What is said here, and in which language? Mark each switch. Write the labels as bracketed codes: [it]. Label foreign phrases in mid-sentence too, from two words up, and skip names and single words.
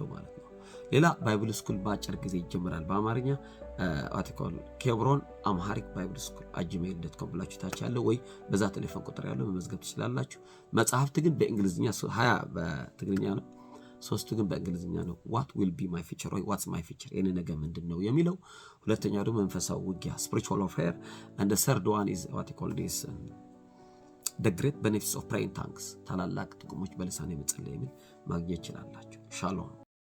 [am] ማለት ነው። ሌላ [en] Bible School [am] በአጭር ጊዜ ይጀምራል በአማርኛ ኬብሮን [en] Amharic Bible School [am] @gmail.com ብላችሁ ታች ያለው ወይ በዛ ቴሌፎን ቁጥር ያለው መመዝገብ ትችላላችሁ። መጽሐፍት ግን በእንግሊዝኛ 20 በትግርኛ ነው፣ 3 ግን በእንግሊዝኛ ነው። [en] what will be my future [am] ወይ [en] what's my future [am] የኔ ነገ ምንድነው የሚለው። ሁለተኛው ደግሞ መንፈሳዊ ውጊያ [en] spiritual warfare and the third one is the great benefits of praying tongues [am] ታላላቅ ጥቅሞች በልሳን መጸለይ የሚል ማግኘት ይችላላችሁ። ሻሎም